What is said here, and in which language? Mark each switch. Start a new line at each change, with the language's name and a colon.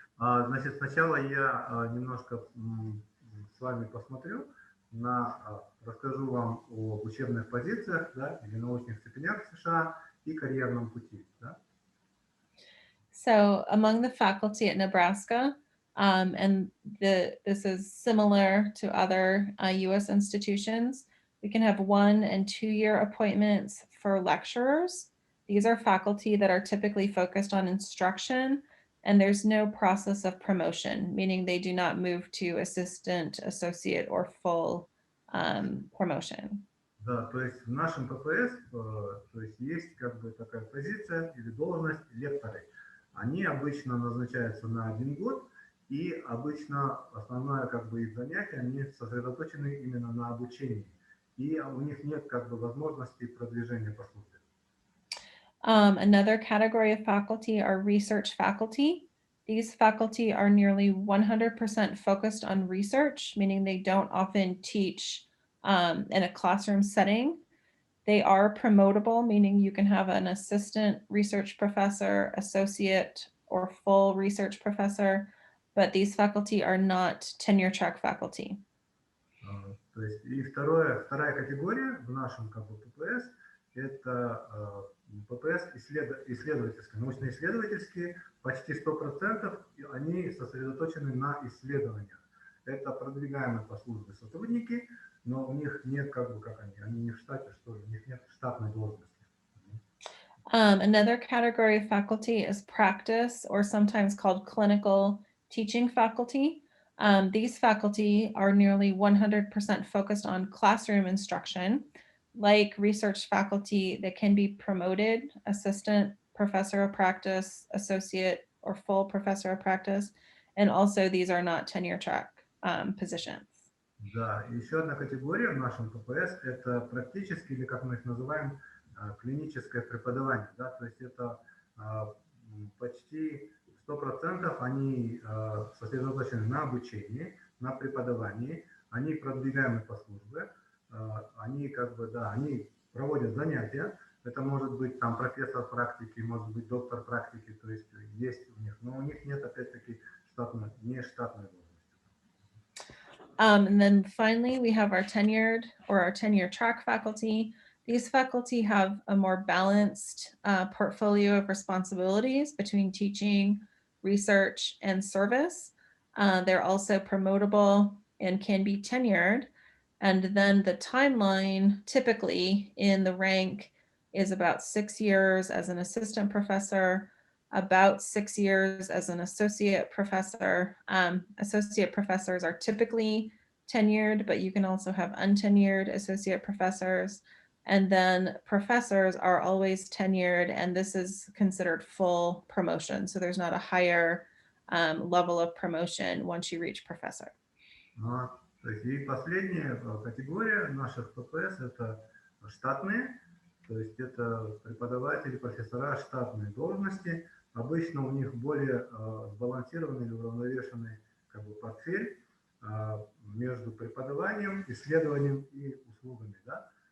Russian: Значит, сначала я немножко с вами посмотрю, расскажу вам об учебных позициях, да, или научных степенях в США и карьерном пути. Да.
English: So among the faculty at Nebraska, and this is similar to other U.S. institutions, we can have 1- and 2-year appointments for lecturers. These are faculty that are typically focused on instruction, and there's no process of promotion, meaning they do not move to assistant, associate, or full promotion.
Russian: Да, то есть в нашем ППС то есть как бы такая позиция или должность лекторы. Они обычно назначаются на 1 год, и обычно основное как бы их занятие, они сосредоточены именно на обучении. И у них нет как бы возможности продвижения по службе.
English: Another category of faculty are research faculty. These faculty are nearly 100% focused on research, meaning they don't often teach in a classroom setting. They are promotable, meaning you can have an assistant research professor, associate, or full research professor, but these faculty are not tenure track faculty.
Russian: То есть и вторая категория в нашем как бы ППС это ППС исследовательские, научно-исследовательские, почти 100% они сосредоточены на исследованиях. Это продвигаемые по службе сотрудники, но у них нет как бы как они не в штате, что ли, у них нет штатной должности.
English: Another category of faculty is practice, or sometimes called clinical teaching faculty. These faculty are nearly 100% focused on classroom instruction. Like research faculty that can be promoted, assistant professor of practice, associate, or full professor of practice. And also these are not tenure track positions.
Russian: Да, еще одна категория в нашем ППС это практически, или как мы их называем, клиническое преподавание. Да? То есть это почти 100% они сосредоточены на обучении, на преподавании, они продвигаемы по службе. Они как бы, да, они проводят занятия, это может быть там профессор практики, может быть доктор практики, то есть у них, но у них нет опять-таки не штатной должности.
English: And then finally we have our tenured or our tenure track faculty. These faculty have a more balanced portfolio of responsibilities between teaching, research, and service. They're also promotable and can be tenured. And then the timeline typically in the rank is about 6 years as an assistant professor, about 6 years as an associate professor. Associate professors are typically tenured, but you can also have untenured associate professors. And then professors are always tenured, and this is considered full promotion. So there's not a higher level of promotion once you reach professor.
Russian: И последняя категория наших ППС это штатные, то есть это преподаватели, профессора, штатные должности. Обычно у них более сбалансированный или уравновешенный как бы портфель между преподаванием, исследованием и услугами. Да?